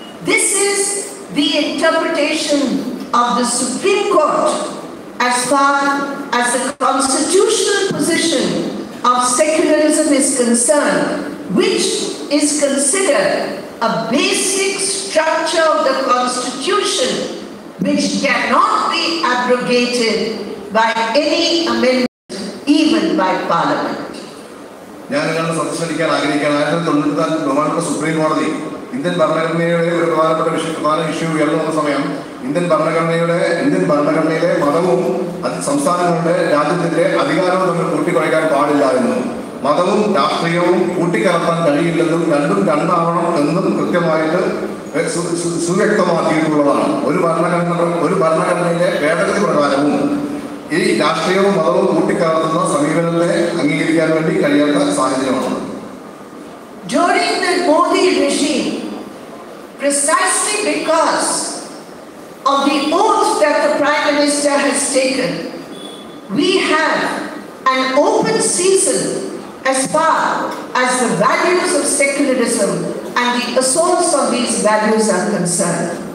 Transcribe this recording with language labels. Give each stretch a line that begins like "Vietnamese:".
English: This is the interpretation of the Supreme Court as far as the constitutional position of secularism is concerned, which is considered a basic structure of the Constitution which cannot be abrogated by any amendment, even by Parliament.
Malayalam: ഞാൻ നിങ്ങളുടെ സംസാരിക്കാൻ ആഗ്രഹിക്കുകയാണ്. 1994 ബഹുമാനപ്പെട്ട supreme കോടതി Indian ഭരണഘടനയുടെ ഒരു പ്രധാന issue ഉയർന്നു വന്ന സമയം ഇന്ത്യൻ ഭരണഘടനയിലെ മതവും സംസ്ഥാനങ്ങളുടെ രാജ്യത്തിന്റെ അധികാരവും തമ്മിൽ കൂട്ടിക്കുഴയ്ക്കാൻ പാടില്ല എന്നും മതവും രാഷ്ട്രീയവും കൂട്ടിക്കലർത്താൻ കഴിയില്ലെന്നും രണ്ടും രണ്ടാവണം എന്നും കൃത്യമായിട്ട് സുവ്യക്തമാക്കിയിട്ടുള്ളതാണ്. ഒരു ഭരണഘടനയിലെ ഭേദഗതി പ്രകാരവും ഈ രാഷ്ട്രീയവും മതവും കൂട്ടിക്കലർത്തുന്ന സമീപനത്തെ അംഗീകരിക്കാൻ വേണ്ടി കഴിയാത്ത സാഹചര്യമാണ്.
English: During the Modi regime, precisely because of the oath that the Prime Minister has taken, we have an open season as far as the values of secularism and the assaults on these values are concerned.